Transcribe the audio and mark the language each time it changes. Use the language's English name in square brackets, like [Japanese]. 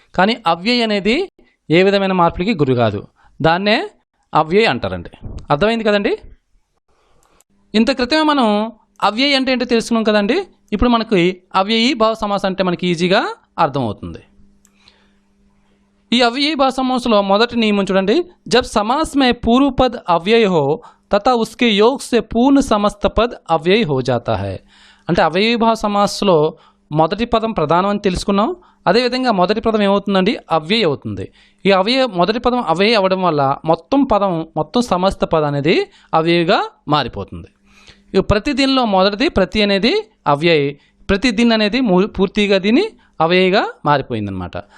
[Telugu] కానీ అవ్యయ అనేది ఏ విధమైన మార్పులకి గురి కాదు. దాన్నే అవ్యయ అంటారండి. అర్థమైంది కదండి. ఇంత క్రితమే మనం అవ్యయ అంటే ఏంటో తెలుసుకున్నాం కదండి. ఇప్పుడు మనకి అవ్యయీ భావ సమాసం అంటే మనకి ఈజీగా అర్థమవుతుంది. [Hindi] ఈ अव्ययी भाव समास లో [Telugu] మొదటి నియమం చూడండి, [Hindi] जब समास में पूर्व पद अव्यय हो तथा उसके योग से पूर्ण समस्त पद अव्यय हो जाता है. [Telugu] అంటే అవ్యయీ భావ సమాసంలో మొదటి పదం ప్రధానం అని తెలుసుకున్నాం. అదేవిధంగా మొదటి పదం ఏమవుతుందండి, అవ్యయ అవుతుంది. ఈ మొదటి పదం అవ్యయ అవ్వడం వల్ల మొత్తం సమస్త పదం అనేది అవ్యయగా మారిపోతుంది. ఇక ప్రతి దీనిలో మొదటిది ప్రతి అనేది అవ్యయ, ప్రతి దీని అనేది పూర్తిగా దీని అవ్యయగా మారిపోయిందనమాట.